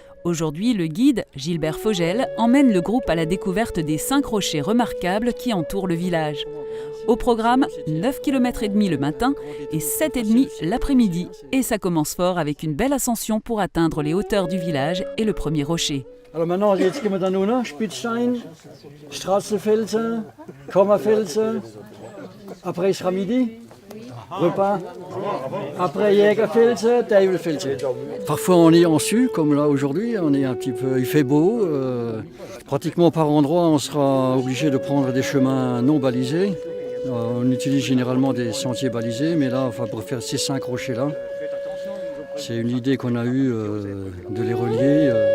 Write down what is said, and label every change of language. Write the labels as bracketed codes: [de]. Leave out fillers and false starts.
[fr] Aujourd'hui, le guide, Gilbert Fogel, emmène le groupe à la découverte des 5 rochers remarquables qui entourent le village. Au programme, 9,5 km le matin et 7,5 l'après-midi. Et ça commence fort avec une belle ascension pour atteindre les hauteurs du village et le premier rocher. Alors maintenant, [de] jetzt gehen wir dann runter, [fr] Spitzstein, Straßenfelsen, Kammerfelsen, après il sera midi, repas, après Jägerfelsen, Teufelsen. Parfois on est en su, comme là aujourd'hui, on est un petit peu, il fait beau, pratiquement par endroits on sera obligé de prendre des chemins non balisés. On utilise généralement des sentiers balisés, mais là, enfin, pour faire ces 5 rochers-là, c'est une idée qu'on a eue de les relier.